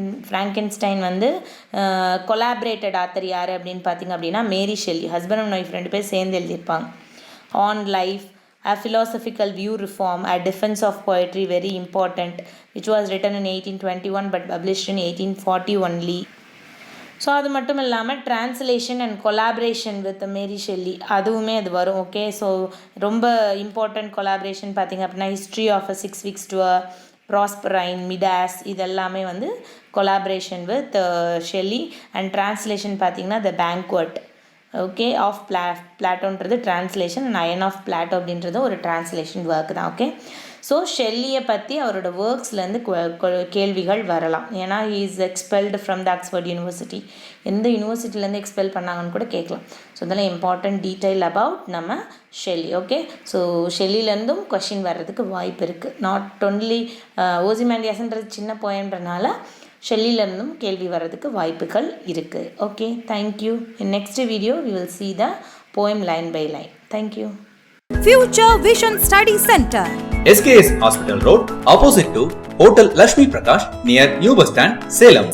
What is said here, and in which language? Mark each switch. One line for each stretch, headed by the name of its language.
Tamil: Frankenstein வந்து collaborated author யார் அப்படின்னு பார்த்தீங்க அப்படின்னா மேரி ஷெல்லி, ஹஸ்பண்ட் அண்ட் ஒய்ஃப் 2 பேர் சேர்ந்து எழுதியிருப்பாங்க.
English: on life, a philosophical view reform, a defense of poetry, very important, which was written in 1821 but published in 1840 only.
Tamil: So அது மட்டும் இல்லாமல் translation and collaboration with Mary Shelley அதுவுமே அது வரும். Okay, so ரொம்ப இம்பார்ட்டண்ட் கொலாபரேஷன் பார்த்திங்க அப்படின்னா history of a 6 weeks tour, ப்ராஸ்பரைன், Midas, இதெல்லாமே வந்து collaboration with Shelley. And translation பார்த்திங்கன்னா த banquet okay of பிளாட்டோன்றது translation, and iron of Plato அப்படின்றது ஒரு ட்ரான்ஸ்லேஷன் ஒர்க் தான். ஓகே, ஸோ ஷெல்லியை பற்றி அவரோட ஒர்க்ஸ்லேருந்து கேள்விகள் வரலாம். ஏன்னா
English: He is expelled from the Oxford university.
Tamil: எந்த யூனிவர்சிட்டிலேருந்து எக்ஸ்பெல் பண்ணாங்கன்னு கூட கேட்கலாம். ஸோ இதெல்லாம்
English: important detail about
Tamil: நம்ம ஷெல்லி. ஓகே, ஸோ ஷெல்லிலேருந்தும் கொஷின் வர்றதுக்கு வாய்ப்பு இருக்குது.
English: not only
Tamil: ஓசிமாண்டியாஸ்ன்றது சின்ன போயம்ன்றனால ஷெல்லிலேருந்தும் கேள்வி வர்றதுக்கு வாய்ப்புகள் இருக்குது.
English: Okay, thank you. In next video we will see the poem line by line. Thank you. Future Vision Study Center, SKS Hospital Road, opposite to Hotel Lakshmi Prakash, near New Bus Stand, Salem.